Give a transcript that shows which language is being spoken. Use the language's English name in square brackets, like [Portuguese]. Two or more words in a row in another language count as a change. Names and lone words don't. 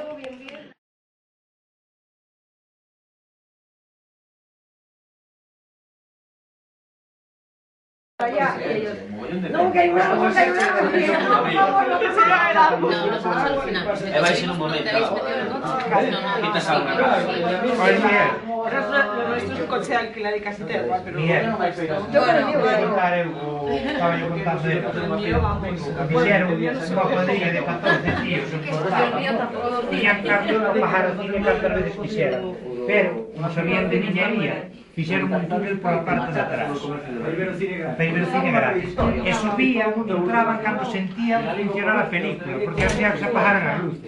[Spanish] No, que hay una cosa, [Galician] E vai ser un momento. [Spanish] Quitas algo. Lo nuestro es un coche de alquiler y casi te da igual, pero... Estaba yo contando [Galician] de fixeron unha cuadrilla de 14 tíos en Portal. Tiñan cambio para bajar o cine cantas veces quixeran. Pero, como sabían de niñería, fixeron un túnel pola parte de atrás. Para ver o cine gratis. E subían, entraban cando sentían funcionar a película, [Spanish] porque hacían que se apagaran [Galician] as luces.